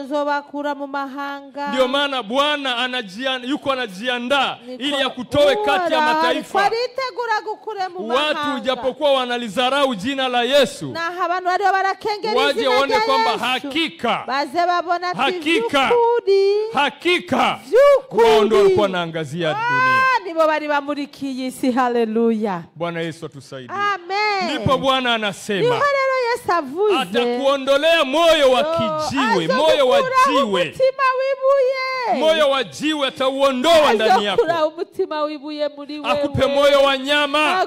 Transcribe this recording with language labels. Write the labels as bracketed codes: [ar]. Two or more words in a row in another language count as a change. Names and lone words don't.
[sw] Ndio maana Bwana yuko anajiandaa ili akutoe kati ya mataifa. Watu japokuwa wanalizarau jina la Yesu, waje waone kwamba hakika waondoa naangazia dunia. [rw] Nibo bari bamurikiye isi. [sw] Haleluya. Bwana Yesu atusaidie. Amen. Ndipo Bwana anasema [rw] avuze, [sw] atakuondolea moyo wa kijiwe, moyo wa jiwe. Moyo wa jiwe atauondoa ndani yako. Akupe moyo wa nyama.